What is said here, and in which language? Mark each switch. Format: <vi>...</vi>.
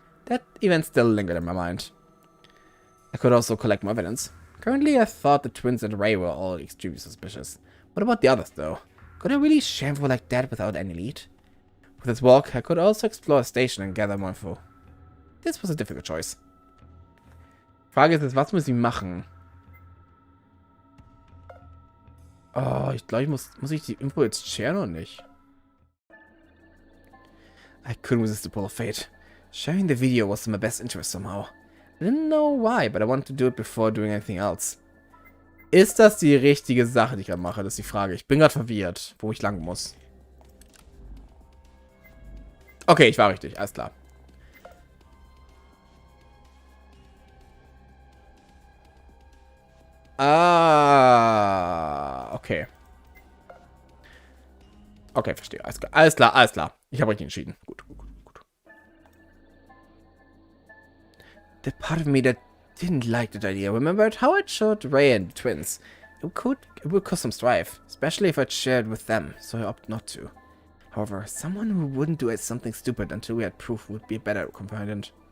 <en>That event still lingered in my mind. I could also collect more evidence. Currently, I thought the twins and Ray were all extremely suspicious. What about the others, though? Could I really share info like that without any lead? With this walk, I could also explore a station and gather more info. This was a difficult choice.</en> <de>Frage ist jetzt, was muss ich machen? Oh, ich glaube, muss ich die Info jetzt sharen oder nicht?</de> <en>I couldn't resist the pull of fate. Sharing the video was in my best interest somehow. I didn't know why, but I wanted to do it before doing anything else.</en> <de>Ist das die richtige Sache, die ich gerade mache? Das ist die Frage. Ich bin gerade verwirrt, wo ich lang muss. Okay, ich war richtig. Alles klar. Ah, okay. Okay, verstehe. Alles klar, alles klar. Ich habe richtig entschieden. Gut.</de> <en>The part of me that didn't like that idea remembered how it showed Ray and the twins. It would cause some strife, especially if I'd shared with them, so I opted not to. However, someone who wouldn't do something stupid until we had proof would be a better companion.</en>